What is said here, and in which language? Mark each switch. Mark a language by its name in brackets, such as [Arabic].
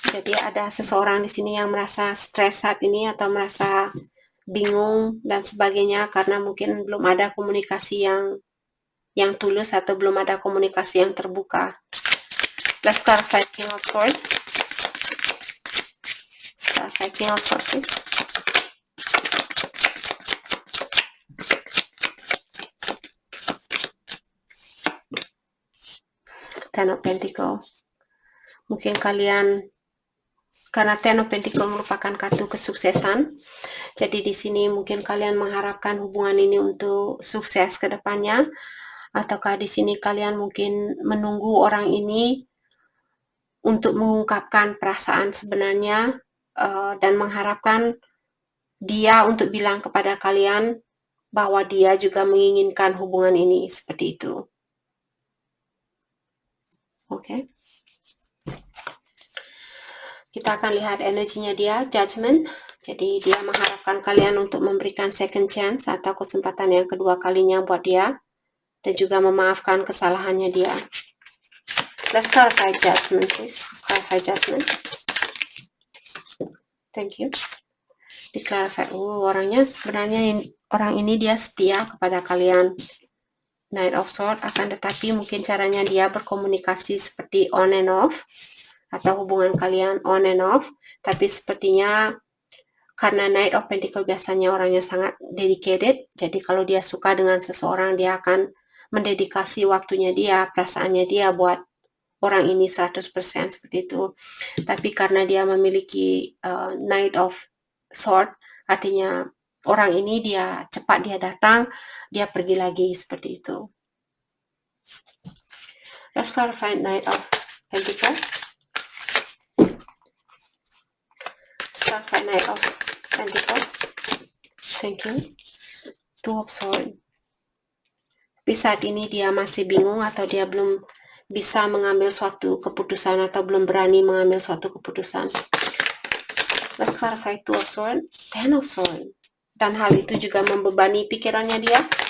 [Indonesian] Jadi ada seseorang di sini yang merasa stres saat ini atau merasa bingung dan sebagainya karena mungkin belum ada komunikasi yang tulus atau belum ada komunikasi yang terbuka. [English] Let's clarify King of Swords. Let's clarify King of Swords, please. [Indonesian] Ten of Pentacles. Mungkin kalian karena Ten of Pentacle merupakan kartu kesuksesan. Jadi di sini mungkin kalian mengharapkan hubungan ini untuk sukses ke depannya, ataukah di sini kalian mungkin menunggu orang ini untuk mengungkapkan perasaan sebenarnya dan mengharapkan dia untuk bilang kepada kalian bahwa dia juga menginginkan hubungan ini seperti itu. Oke. Kita akan lihat energinya dia, Judgment. Jadi dia mengharapkan kalian untuk memberikan [English] second chance [Indonesian] atau kesempatan yang kedua kalinya buat dia. Dan juga memaafkan kesalahannya dia. [English] Let's clarify Judgment, please. Let's clarify Judgment. Thank you. [Indonesian] Di-clarify. Orangnya sebenarnya orang ini dia setia kepada kalian. Knight of Swords, akan tetapi mungkin caranya dia berkomunikasi seperti [English] on and off. [Indonesian] Atau hubungan kalian [English] on and off. [Indonesian] Tapi sepertinya karena Knight of Pentacle biasanya orangnya sangat dedicated. Jadi kalau dia suka dengan seseorang, dia akan mendedikasi waktunya dia, perasaannya dia buat orang ini 100% seperti itu. Tapi karena dia memiliki Knight of Sword, artinya orang ini dia cepat dia datang, dia pergi lagi seperti itu. [English] Let's clarify Knight of Pentacle. Let's clarify Knight of Pentacle. Thank you. Two of Swords. [Indonesian] Tapi saat ini dia masih bingung atau dia belum bisa mengambil suatu keputusan atau belum berani mengambil suatu keputusan. [English] Let's clarify Two of Swords, Ten of Swords. [Indonesian] Dan hal itu juga membebani pikirannya dia.